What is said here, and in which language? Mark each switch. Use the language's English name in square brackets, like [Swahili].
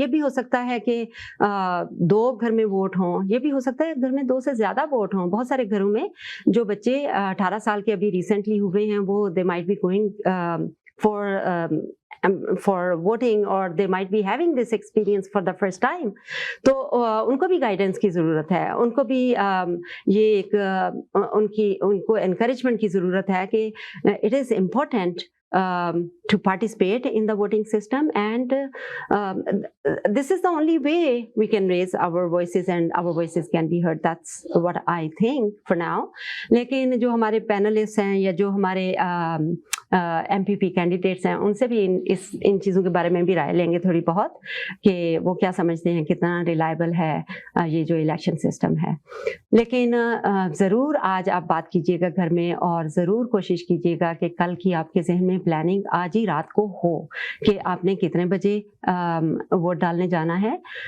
[Hindi] ये भी हो सकता है कि 2 घर में वोट हों, ये भी हो सकता है घर में 2 से ज़्यादा वोट हों। बहुत सारे घरों में जो बच्चे 18 साल के अभी रिसेंटली हुए हैं, वो [English] They might be going for voting, or they might be having this experience for the first time. [Hindi] तो उनको भी गाइडेंस की ज़रूरत है, उनको भी ये एक उनको encouragement की ज़रूरत है कि [English] it is important to participate in the voting system, and this is the only way we can raise our voices and our voices can be heard. That's what I think for now. [Hindi] लेकिन जो हमारे panelist हैं या जो हमारे MPP candidates हैं, उनसे भी इन चीज़ों के बारे में भी राय लेंगे थोड़ी बहुत, कि वो क्या समझते हैं, कितना रिलायबल है ये जो इलेक्शन सिस्टम है। लेकिन ज़रूर आज आप बात कीजिएगा घर में, और ज़रूर कोशिश कीजिएगा कि कल की आपके जहन में प्लानिंग आज ही रात को हो कि आपने कितने बजे वोट डालने जाना है।